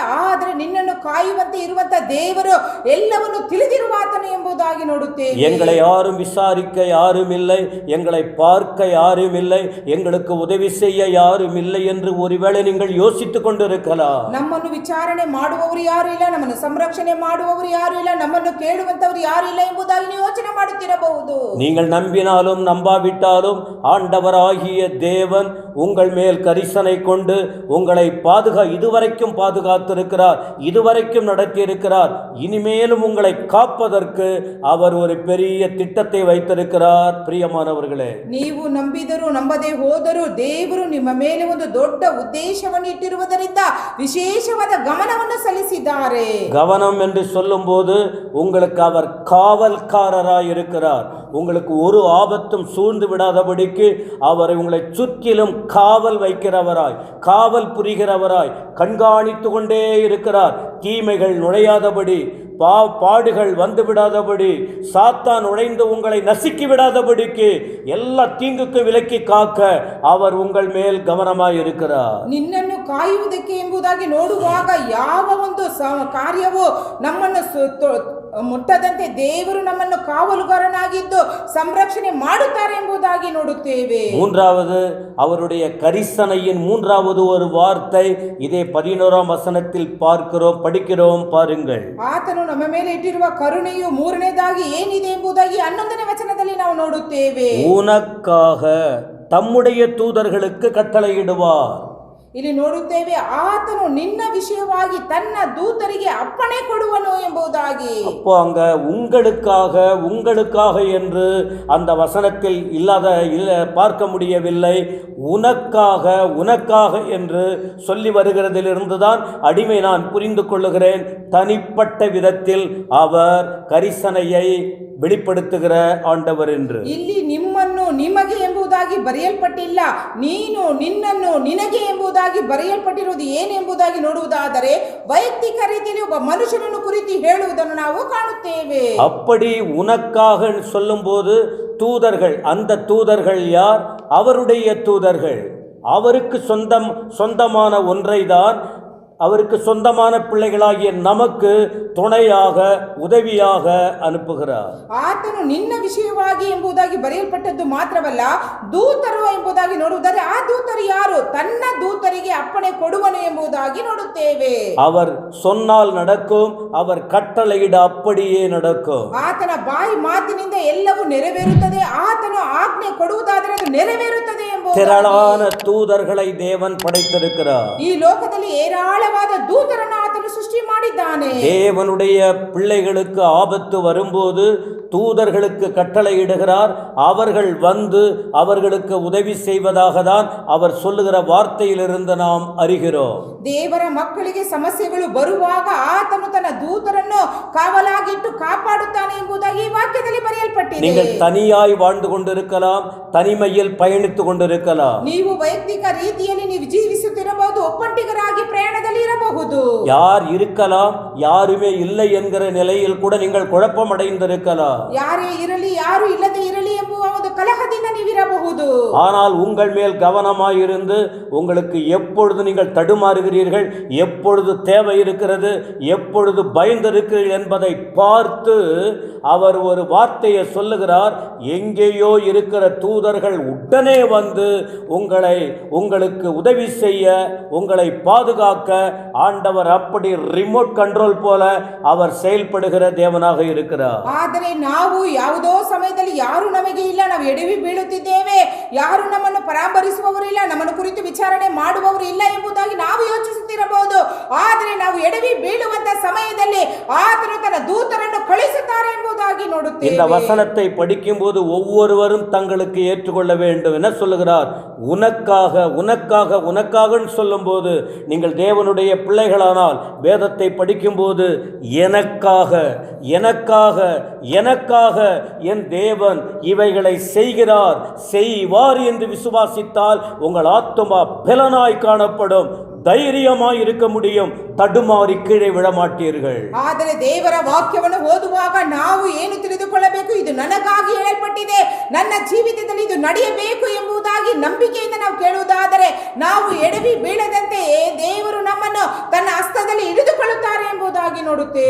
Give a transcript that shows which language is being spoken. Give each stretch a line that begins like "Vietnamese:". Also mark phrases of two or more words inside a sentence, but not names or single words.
Kannada: ಆದರೆ ನಿನ್ನನ್ನು ಕಾಯುವಂತೆ ಇರುವಂತಹ ದೇವರು ಎಲ್ಲವನ್ನು ತಿಳಿದಿರುವ ಆತನು ಎಂಬುದಾಗಿ ನೋಡುತ್ತೇವೆ.
Tamil: எங்களை யாரும் விசாரிக்க யாரும் இல்லை, எங்களை பார்க்க யாரும் இல்லை, எங்களுக்கு உதவி செய்ய யாரும் இல்லை என்று ஒருவேளை நீங்கள் யோசித்துக் கொண்டிருக்கலாம்.
Kannada: ನಮ್ಮನ್ನು ವಿಚಾರಣೆ ಮಾಡುವವರು ಯಾರು ಇಲ್ಲ, ನಮ್ಮನ್ನು ಸಂರಕ್ಷಣೆ ಮಾಡುವವರು ಯಾರು ಇಲ್ಲ, ನಮ್ಮನ್ನು ಕೇಳುವಂತವರು ಯಾರು ಇಲ್ಲ ಎಂಬುದಾಗಿ ನೀವು ಯೋಚನೆ ಮಾಡುತ್ತಿರಬಹುದು.
Tamil: நீங்கள் நம்பினாலும் நம்பாவிட்டாலும் ஆண்டவராகிய தேவன் உங்கள் மேல் கரிசனை கொண்டு உங்களை இதுவரைக்கும் பாதுகாத்திருக்கிறார், இதுவரைக்கும் நடத்தியிருக்கிறார். இனிமேலும் உங்களை காப்பதற்கு அவர் ஒரு பெரிய திட்டத்தை வைத்திருக்கிறார். பிரியமானவர்களே,
Kannada: ನೀವು ನಂಬಿದರೂ ನಂಬದೇ ಹೋದರೂ ದೇವರು ನಿಮ್ಮ ಮೇಲೆ ಒಂದು ದೊಡ್ಡ ಉದ್ದೇಶವನ್ನು ಇಟ್ಟಿರುವುದರಿಂದ ವಿಶೇಷವಾದ ಗಮನವನ್ನು ಸಲ್ಲಿಸಿದ್ದಾರೆ.
Tamil: கவனம் என்று சொல்லும்போது உங்களுக்கு அவர் காவல்காரராய் இருக்கிறார். உங்களுக்கு ஒரு ஆபத்தும் சூழ்ந்து விடாதபடிக்கு அவர் உங்களை சுற்றிலும் காவல் வைக்கிறவராய், காவல் புரிகிறவராய் கண்காணித்து கொண்டே இருக்கிறார். தீமைகள் நுழையாதபடி, பாடுகள் வந்து விடாதபடி, சாத்தான் நுழைந்து உங்களை நசுக்கி விடாதபடிக்கு எல்லா தீங்குக்கு விலக்கி காக்க அவர் உங்கள் மேல் கவனமாய் இருக்கிறார்.
Kannada: ನಿನ್ನನ್ನು ಕಾಯುವುದಕ್ಕೆ ಎಂಬುದಾಗಿ ನೋಡುವಾಗ ಯಾವ ಒಂದು ಕಾರ್ಯವು ನಮ್ಮನ್ನು ಮುಟ್ಟದಂತೆ ದೇವರು ನಮ್ಮನ್ನು ಕಾವಲುಗಾರನಾಗಿದ್ದು ಸಂರಕ್ಷಣೆ ಮಾಡುತ್ತಾರೆ ಎಂಬುದಾಗಿ ನೋಡುತ್ತೇವೆ.
Tamil: மூன்றாவது அவருடைய கரிசனையின் மூன்றாவது ஒரு வார்த்தை இதை 11ஆம் வசனத்தில் படிக்கிறோம் பாருங்கள்.
Kannada: ಆತನು ನಮ್ಮ ಮೇಲೆ ಇಟ್ಟಿರುವ ಕರುಣೆಯು ಮೂರನೇದಾಗಿ ಏನಿದೆ ಎಂಬುದಾಗಿ 11ನೇ ವಚನದಲ್ಲಿ ನಾವು ನೋಡುತ್ತೇವೆ.
Tamil: உனக்காக தம்முடைய தூதர்களுக்கு கட்டளையிடுவார்.
Kannada: ಇಲ್ಲಿ ನೋಡುತ್ತೇವೆ ಆತನು ನಿನ್ನ ವಿಷಯವಾಗಿ ತನ್ನ ದೂತರಿಗೆ ಅಪ್ಪಣೆ ಕೊಡುವನು ಎಂಬುದಾಗಿ.
Tamil: அப்போ அங்க உங்களுக்காக என்று அந்த வசனத்தில் பார்க்க முடியவில்லை. உனக்காக என்று சொல்லி வருகிறதிலிருந்துதான் அடிமை நான் புரிந்து கொள்ளுகிறேன். தனிப்பட்ட விதத்தில் அவர் கரிசனையை வெளிப்படுத்துகிற ஆண்டவர் என்று.
Kannada: ಇಲ್ಲಿ ನಿಮ್ಮನ್ನು ನಿಮಗೆ ಎಂಬುದಾಗಿ ಬರೆಯಲ್ಪಟ್ಟಿಲ್ಲ, ನೀನು ನಿನ್ನನ್ನು ನಿನಗೆ ಎಂಬುದಾಗಿ ಬರೆಯಲ್ಪಟ್ಟಿರುವುದು ಏನೆಂಬುದಾಗಿ ನೋಡುವುದಾದರೆ ವೈಯಕ್ತಿಕ ರೀತಿಯಲ್ಲಿ ಒಬ್ಬ ಮನುಷ್ಯನನ್ನು ಕುರಿತು ಹೇಳುವುದನ್ನು ನಾವು ಕಾಣುತ್ತೇವೆ.
Tamil: அப்படி உனக்காக சொல்லும்போது தூதர்கள், அந்த தூதர்கள் யார்? அவருடைய தூதர்கள். அவருக்கு சொந்தமான ஒன்றைதான் அவருக்கு சொந்தமான பிள்ளைகளாகிய நமக்கு துணையாக உதவியாக ಅನುಪುகிறார்.
Kannada: ಆತನು ನಿನ್ನ ವಿಷಯವಾಗಿ ಎಂಬುದಾಗಿ ಬರೆಯಲ್ಪಟ್ಟದ್ದು ಮಾತ್ರವಲ್ಲ, ದೂತರು ಎಂಬುದಾಗಿ ನೋಡುವುದಾದರೆ ಆ ದೂತರು ಯಾರು? ತನ್ನ ದೂತರಿಗೆ ಅಪ್ಪಣೆ ಕೊಡುವನು ಎಂಬುದಾಗಿ ನೋಡುತ್ತೇವೆ.
Tamil: அவர் சொன்னால் நடக்கும், அவர் கட்டளையிட அப்படியே நடக்கும்.
Kannada: ಆತನ ಬಾಯಿ ಮಾತಿನಿಂದ ಎಲ್ಲವೂ ನೆರವೇರುತ್ತದೆ, ಆತನು ಆಜ್ಞೆ ಕೊಡುವುದಾದರೆ ಅದು ನೆರವೇರುತ್ತದೆ ಎಂಬುದಾಗಿ.
Tamil: திரளான தூதர்களை தேவன் படைத்திருக்கிறார்.
Kannada: ಈ ಲೋಕದಲ್ಲಿ ಏರಾಳವಾದ ದೂತರನ್ನು ಆತನು ಸೃಷ್ಟಿ ಮಾಡಿದ್ದಾನೆ.
Tamil: தேவனுடைய பிள்ளைகளுக்கு ஆபத்து வரும்போது தூதர்களுக்கு கட்டளையிடுகிறார். அவர்கள் வந்து அவர்களுக்கு உதவி செய்வதாக தான் அவர் சொல்லுகிற வார்த்தையிலிருந்து நாம் அறிகிறோம்.
Kannada: ದೇವರ ಮಕ್ಕಳಿಗೆ ಸಮಸ್ಯೆಗಳು ಬರುವಾಗ ಆತನು ತನ್ನ ದೂತರನ್ನು ಕಾವಲಾಗಿಟ್ಟು ಕಾಪಾಡುತ್ತಾನೆ ಎಂಬುದಾಗಿ ಈ ವಾಕ್ಯದಲ್ಲಿ ಬರೆಯಲ್ಪಟ್ಟಿದೆ.
Tamil: நீங்கள் தனியாய் வாழ்ந்து கொண்டிருக்கலாம், தனிமையில் பயணித்துக் கொண்டிருக்கலாம்.
Kannada: ನೀವು ವೈಯಕ್ತಿಕ ರೀತಿಯಲ್ಲಿ ನೀವು ಜೀವಿಸುತ್ತಿರಬಹುದು, ಒಪ್ಪಂಟಿಗರಾಗಿ ಪ್ರಯಾಣದಲ್ಲಿ ಇರಬಹುದು.
Tamil: யார் இருக்கலாம், யாருமே இல்லை என்கிற நிலையில் கூட நீங்கள் குழப்பம் அடைந்திருக்கலாம்.
Kannada: ಯಾರೇ ಇರಲಿ ಯಾರು ಇಲ್ಲದೆ ಇರಲಿ ಎಂಬುವ ಒಂದು ಕಲಹದಿಂದ ನೀವಿರಬಹುದು.
Tamil: ஆனால் உங்கள் மேல் கவனமாயிருந்து உங்களுக்கு எப்பொழுது நீங்கள் தடுமாறுகிறீர்கள், எப்பொழுது தேவை இருக்கிறது, எப்பொழுது பயந்திருக்கிறீர்கள் என்பதை பார்த்து அவர் ஒரு வார்த்தையை சொல்லுகிறார். எங்கேயோ இருக்கிற தூதர்கள் உடனே வந்து உங்களுக்கு உதவி செய்ய, உங்களை பாதுகாக்க ஆண்டவர் அப்படி
English: remote control
Tamil: போல அவர் செயல்படுகிற தேவனாக இருக்கிறார்.
Kannada: ಆದರೆ ನಾವು ಯಾವುದೋ ಸಮಯದಲ್ಲಿ ಯಾರು ನಮಗೆ ಇಲ್ಲ, ನಾವು ಎಡವಿ ಬೀಳುತ್ತಿದ್ದೇವೆ, ಯಾರು ನಮ್ಮನ್ನು ಪರಾಮರಿಸುವವರು ಇಲ್ಲ, ನಮ್ಮನ್ನು ಕುರಿತು ವಿಚಾರಣೆ ಮಾಡುವವರು ಇಲ್ಲ ಎಂಬುದಾಗಿ ನಾವು ಯೋಚಿಸುತ್ತಿರಬಹುದು. ಆದರೆ ನಾವು ಎಡವಿ ಬೀಳುವಂತ ಸಮಯದಲ್ಲಿ ಆತನು ತನ್ನ ದೂತರನ್ನು ಕಳಿಸುತ್ತಾರೆ ಎಂಬುದಾಗಿ ನೋಡುತ್ತೇವೆ.
Tamil: இந்த வசனத்தை படிக்கும்போது ஒவ்வொருவரும் தங்களுக்கு ஏற்றுக்கொள்ள வேண்டும் என சொல்லுகிறார். உனக்காக சொல்லும்போது நீங்கள் தேவனுடைய பிள்ளைகளானால் வேதத்தை படிக்கும்போது எனக்காக என் தேவன் இவைகளை செய்வார் என்று விசுவாசித்தால் உங்கள் ஆத்துமா பலனாய் காணப்படும், ಧೈರ್ಯமாய் இருக்க முடியும், தடுமாறி கீழே விழமாட்டீர்கள்.
Kannada: ಆದರೆ ದೇವರ ವಾಕ್ಯವನ್ನು ಓದುವಾಗ ನಾವು ಏನು ತಿಳಿದುಕೊಳ್ಳಬೇಕು? ಇದು ನನಗಾಗಿ ಹೇಳಲ್ಪಟ್ಟಿದೆ, ನನ್ನ ಜೀವಿತದಲ್ಲಿ ಇದು ನಡೆಯಬೇಕು ಎಂಬುದಾಗಿ ನಂಬಿಕೆಯಿಂದ ನಾವು ಕೇಳುವುದಾದರೆ ನಾವು ಎಡವಿ ಬೀಳದಂತೆ ದೇವರು ನಮ್ಮನ್ನು ತನ್ನ ಹಸ್ತದಲ್ಲಿ ಹಿಡಿದುಕೊಳ್ಳುತ್ತಾರೆ ಎಂಬುದಾಗಿ ನೋಡುತ್ತೇವೆ.